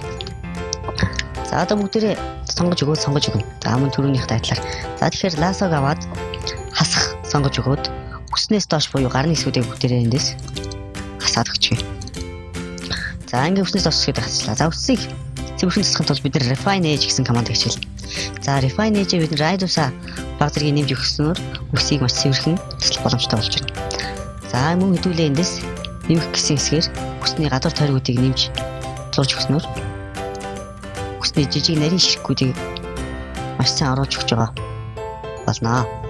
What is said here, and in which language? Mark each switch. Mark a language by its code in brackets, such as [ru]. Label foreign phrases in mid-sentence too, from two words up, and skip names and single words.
[mn] Одоо бүгдээрээ сонгож өгнө. Мөн түрүүнийх дайдлаар. Тэгэхээр lasso-г аваад хасах сонгож өгөөд үснээс доош буюу гарны хэсгүүдийг бүгдээрээ эндээс хасаад өгчээ. Ингээд үснээс доош хэсгүүдийг хасчлаа. Үсийг цэвэрхэн засахын тулд бид [en] refine edge [mn] гэсэн команд хичээлнэ. [en] Refine edge-ийг [mn] бид radius-а баг зэргийг нэмж өгснөөр үсийг маш цэвэрхэн таслах боломжтой болж байна. Мөн хэдүүлээ эндээс нэмэх гэсэн хэсгээр үсний гадуур тойргуудыг нэмж зурж өгснөөр үсний жижиг нарийн ширхгүүдийг маш сайн оруулж өгч байгаа болно.